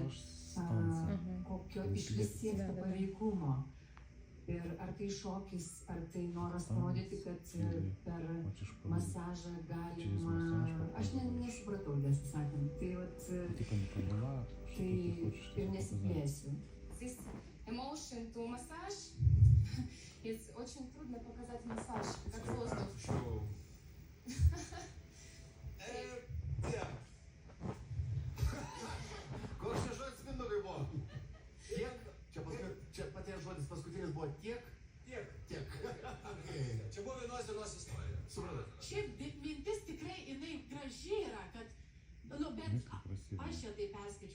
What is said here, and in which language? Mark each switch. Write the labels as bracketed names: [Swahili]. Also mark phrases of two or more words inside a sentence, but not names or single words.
[Lithuanian] Kokio išvis siekti paveikumo. Ir ar tai šokis, ar tai noras parodyti, kad per masažą galima... Aš nesupratau, tiesą sakant. Tai vat, tai ir nesiplėsiu. [English] This emotion to massage, it's [Russian] очень трудно показать массаж, как воздух. [Lithuanian] koks čia žodis Mindaugai buvo? Tiek? Čia paties žodis paskutinis buvo tiek? Tiek. Čia buvo vienos dienos istorija. Supratau. Šiaip mintis tikrai jinai graži yra, kad, nu, bet aš čia tai perskaičiau.